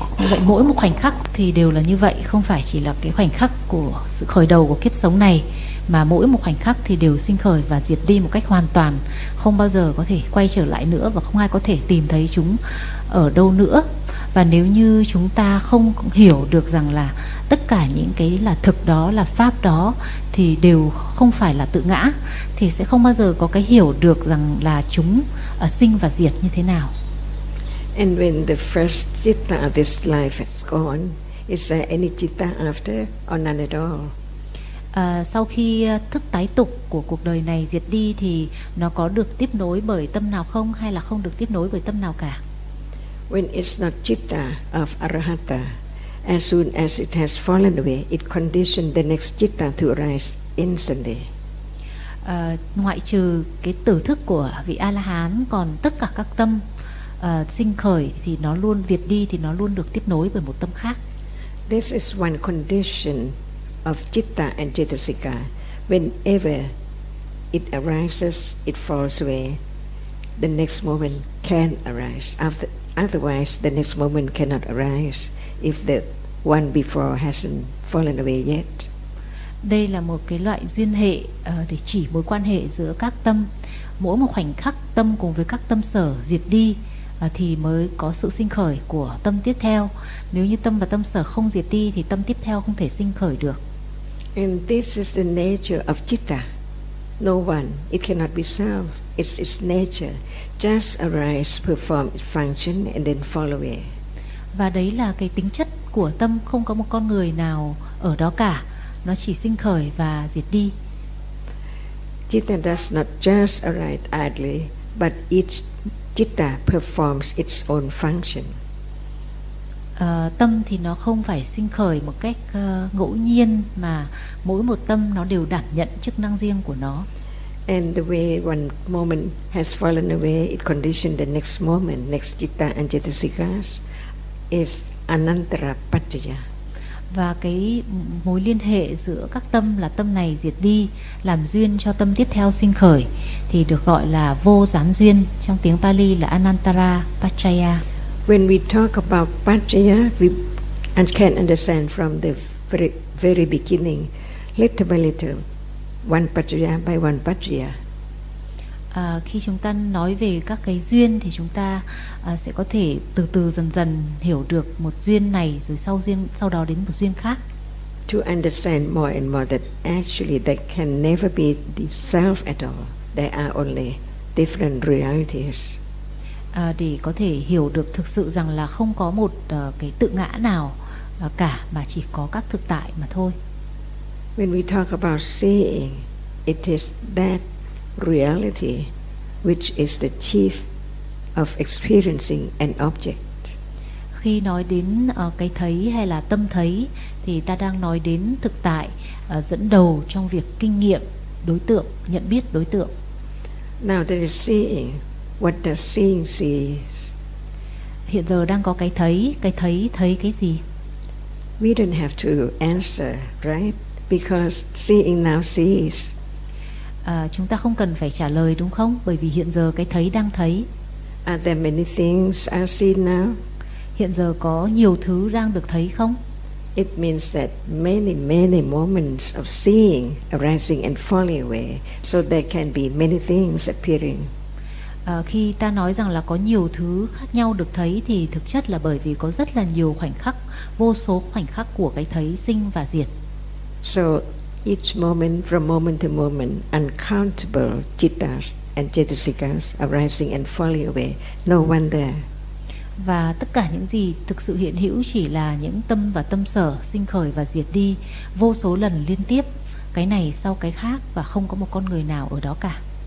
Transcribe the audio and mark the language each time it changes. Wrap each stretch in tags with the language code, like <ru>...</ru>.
<vi>Vậy mỗi một khoảnh khắc thì đều là như vậy, không phải chỉ là cái khoảnh khắc của sự khởi đầu của kiếp sống này, mà mỗi một khoảnh khắc thì đều sinh khởi và diệt đi một cách hoàn toàn, không bao giờ có thể quay trở lại nữa, và không ai có thể tìm thấy chúng ở đâu nữa. Và nếu như chúng ta không hiểu được rằng là tất cả những cái là thực đó, là pháp đó, thì đều không phải là tự ngã, thì sẽ không bao giờ có cái hiểu được rằng là chúng sinh và diệt như thế nào.</vi> <en>And when the first citta of this life has gone, is there any citta after or none at all?</en> <vi>Sau khi thức tái tục của cuộc đời này diệt đi thì nó có được tiếp nối bởi tâm nào không, hay là không được tiếp nối bởi tâm nào cả?</vi> <en>When it's not citta of arahata, as soon as it has fallen away, it conditions the next citta to arise instantly.</en> <vi>Ngoại trừ cái tử thức của vị A-la-hán, còn tất cả các tâm sinh khởi thì nó luôn diệt đi, thì nó luôn được tiếp nối bởi một tâm khác.</vi> <en>This is one condition of citta and cetasika. Whenever it arises, it falls away, the next moment can arise. Otherwise, the next moment cannot arise if the one before hasn't fallen away yet.</en> <vi>Đây là một cái loại duyên hệ để chỉ mối quan hệ giữa các tâm. Mỗi một khoảnh khắc tâm cùng với các tâm sở diệt đi thì mới có sự sinh khởi của tâm tiếp theo. Nếu như tâm và tâm sở không diệt đi thì tâm tiếp theo không thể sinh khởi được.</vi> <en>And this is the nature of citta. No one, it cannot be self. It's its nature. Just arise, perform its function, and then fall away.</en> <vi>Và đấy là cái tính chất của tâm, không có một con người nào ở đó cả. Nó chỉ sinh khởi và diệt đi.</vi> <en>Citta does not just arise idly, but each citta performs its own function.</en> <vi>Tâm thì nó không phải sinh khởi một cách ngẫu nhiên, mà mỗi một tâm nó đều đảm nhận chức năng riêng của nó.</vi> <en>And the way one moment has fallen away, it conditions the next moment, next citta and cetasikas is anantara paccaya.</en> <vi>Và cái mối liên hệ giữa các tâm là tâm này diệt đi làm duyên cho tâm tiếp theo sinh khởi thì được gọi là vô gián duyên, trong tiếng Pali là anantara paccaya.</vi> <en>When we talk about paccaya, we can understand from the very, very beginning, little by little, one paccaya by one paccaya.</en> <vi>Khi chúng ta nói về các cái duyên thì chúng ta sẽ có thể từ từ dần dần hiểu được một duyên này, rồi sau duyên sau đó đến một duyên khác.</vi> <en>To understand more and more that actually there can never be the self at all. There are only different realities.</en> <vi>Để có thể hiểu được thực sự rằng là không có một cái tự ngã nào cả, mà chỉ có các thực tại mà thôi.</vi> <en>When we talk about seeing, it is that reality which is the chief of experiencing an object.</en> <vi>Khi nói đến cái thấy hay là tâm thấy thì ta đang nói đến thực tại dẫn đầu trong việc kinh nghiệm đối tượng, nhận biết đối tượng.</vi> <en>Now there is seeing. What does seeing see?</en> <vi>Hiện giờ đang có cái thấy thấy cái gì?</vi> <en>We don't have to answer, right? Because seeing now sees.</en> <vi>chúng ta không cần phải trả lời đúng không? Bởi vì hiện giờ cái thấy đang thấy.</vi> <en>Are there many things I see now?</en> <vi>Hiện giờ có nhiều thứ đang được thấy không?</vi> <en>It means that many, many moments of seeing arising and falling away, so there can be many things appearing.</en> <vi>Khi ta nói rằng là có nhiều thứ khác nhau được thấy thì thực chất là bởi vì có rất là nhiều khoảnh khắc, vô số khoảnh khắc của cái thấy sinh và diệt.</vi> <en>So each moment, from moment to moment, uncountable cittas and cetasikas arising and falling away, no one there.</en> <vi>Và tất cả những gì thực sự hiện hữu chỉ là những tâm và tâm sở sinh khởi và diệt đi vô số lần liên tiếp, cái này sau cái khác, và không có một con người nào ở đó cả.</vi>